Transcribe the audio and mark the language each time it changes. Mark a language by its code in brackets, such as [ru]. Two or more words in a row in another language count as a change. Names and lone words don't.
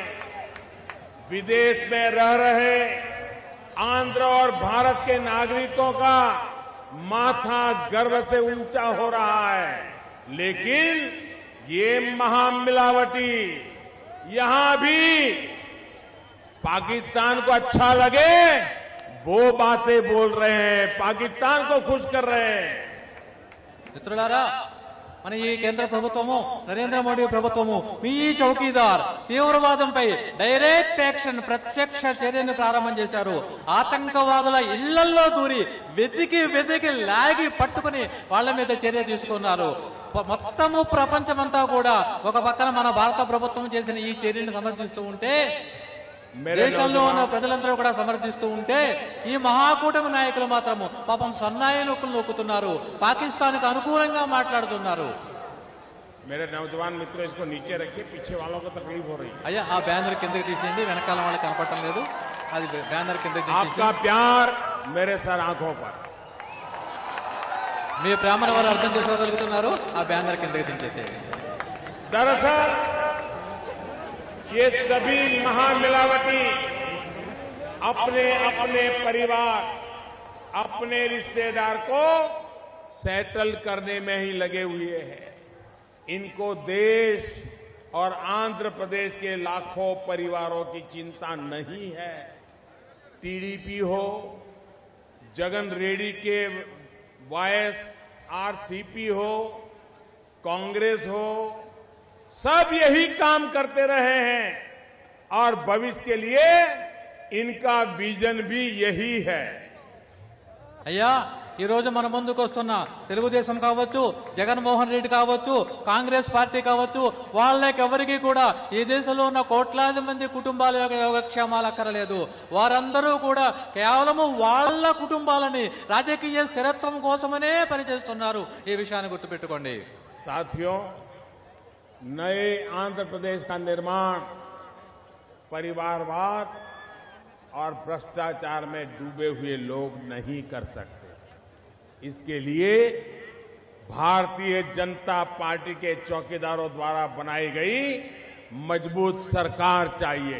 [hi] विदेश में रह रहे आंध्र और भारत के नागरिकों का माथा गर्व से ऊंचा हो रहा है। लेकिन ये महामिलावटी यहां भी पाकिस्तान को अच्छा लगे वो बातें बोल रहे हैं, पाकिस्तान को खुश कर रहे हैं। [te] మిత్రులారా, మన ఈ కేంద్ర ప్రభుత్వము, నరేంద్ర మోడీ ప్రభుత్వము మీ చౌకీదార్ తీవ్రవాదంపై [en] direct action, [te] ప్రత్యక్ష చర్యను ప్రారంభం చేశారు. ఆతంకవాదుల ఇళ్లలో దూరి వెతికి లాగి పట్టుకుని వాళ్ల మీద చర్య తీసుకున్నారు. మొత్తము ప్రపంచమంతా కూడా ఒక పక్కన మన భారత ప్రభుత్వం చేసిన ఈ చర్యను సమర్థిస్తూ ఉంటే, దేశంలో ఉన్న ప్రజలందరూ కూడా సమర్థిస్తూ ఉంటే, ఈ మహాకూటమి నాయకులు మాత్రము పాపం సన్నాయి నొక్కులు నొక్కుతున్నారు, పాకిస్తాన్ కు అనుకూలంగా మాట్లాడుతున్నారు. [hi] मेरे नौजवान मित्रों, इसको नीचे रखिए, पीछे वालों को तकलीफ हो रही है. [te] అయ్యా, ఆ బ్యానర్ కిందకి తీసేయండి, వెనకాల వాళ్ళకి కనపడటం లేదు, అది బ్యానర్ కిందకి తీసేసి. [hi] आपका प्यार मेरे सर आंखों पर. [te] మీ ప్రేమను వారు అర్థం చేసుకోగలుగుతున్నారు, ఆ బ్యానర్ కిందకి దించేసేయండి. [hi] दरअसल ये सभी महामिलावटी अपने अपने परिवार, अपने रिश्तेदार को सेटल करने में ही लगे हुए हैं। इनको देश और आंध्र प्रदेश के लाखों परिवारों की चिंता नहीं है। टीडीपी हो, जगन रेड्डी के YSRCP हो, कांग्रेस हो, सब यही काम करते रहे हैं और भविष्य के लिए इनका विजन भी यही है। [te] అయ్యా, ఈ రోజు మన ముందుకు వస్తున్న తెలుగుదేశం కావచ్చు, జగన్మోహన్ రెడ్డి కావచ్చు, కాంగ్రెస్ పార్టీ కావచ్చు, వాళ్ళకెవరికి కూడా ఈ దేశంలో ఉన్న కోట్లాది మంది కుటుంబాల యొక్క యోగక్షేమాలు అక్కరలేదు. వారందరూ కూడా కేవలము వాళ్ళ కుటుంబాలని రాజకీయ స్థిరత్వం కోసమనే పనిచేస్తున్నారు. ఈ విషయాన్ని గుర్తుపెట్టుకోండి. [hi] साथियों, नए आंध्र प्रदेश का निर्माण परिवारवाद और भ्रष्टाचार में डूबे हुए लोग नहीं कर सकते। इसके लिए भारतीय जनता पार्टी के चौकीदारों द्वारा बनाई गई मजबूत सरकार चाहिए।